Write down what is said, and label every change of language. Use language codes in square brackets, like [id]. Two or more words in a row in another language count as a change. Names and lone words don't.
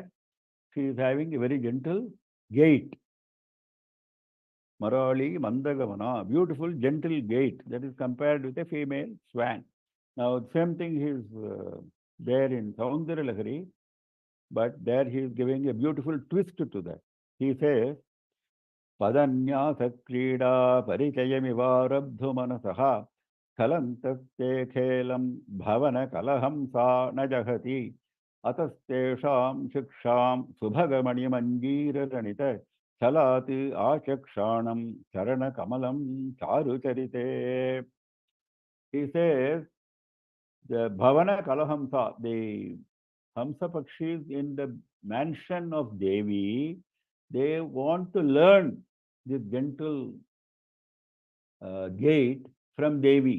[en] She is having a very gentle gait. [sa] Marali Mandagamana. [en] Beautiful, gentle gait. That is compared with a female swan. Now, the same thing is there in Saundara Lahari, but there he is giving a beautiful twist to that. He says, [sa] Padanyasa Krida Parichayamivarabdhu Manasaha Kalantaste Khelam Bhavana Kalahamsa Najahati Atastesham Shiksham Subhagamani Manjira Ranita Chalati Achakshanam Charana Kamalam Charucharite. [en] He says, the [sa] Bhavana Kalahamsa, [en] the [sa] Hamsa Pakshis [en] in the mansion of Devi, they want to learn this gentle gait from Devi.